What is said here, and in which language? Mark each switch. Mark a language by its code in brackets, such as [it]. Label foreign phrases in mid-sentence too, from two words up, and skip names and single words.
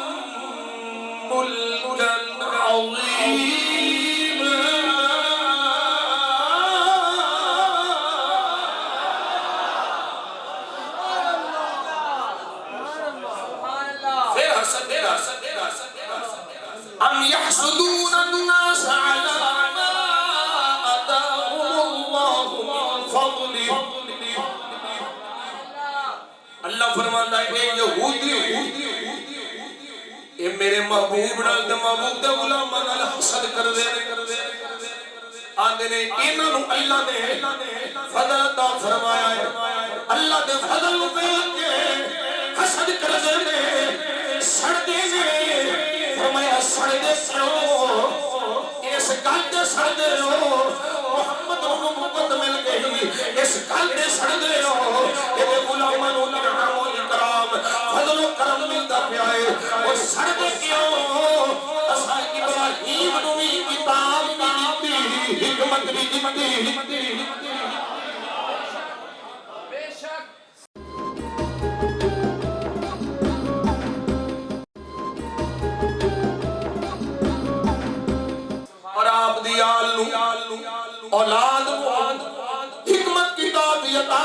[ar] ملكا عظيما پھر حسد ام يحسدون الناس على ما آتاهم الله من فضله [ur] اللہ فرماتا ہے کہ یہودی یہ میرے محبوب [pa] نال تے محبوب دے غلاماں نال حسد کردے آندے نے انہاں نوں اللہ نے فضل عطا فرمایا ہے اللہ دے فضل نوں ویکھ کے حسد کردے نے سڑدے نے فرمایا سڑدے کیوں اس گل تے سڑدے ہو محمد نوں نبوت مل گئی اس گل تے سڑدے ہو اے غلاماں نوں انعام و اکرام فضل و کرم ملدا پیا ہے اور سڑدے کیوں اساں ابراہیم نوں بھی کتاب بھی دتی حکمت بھی دتی بے شک اور آپ دی آل نوں اولاد حکمت کتاب عطا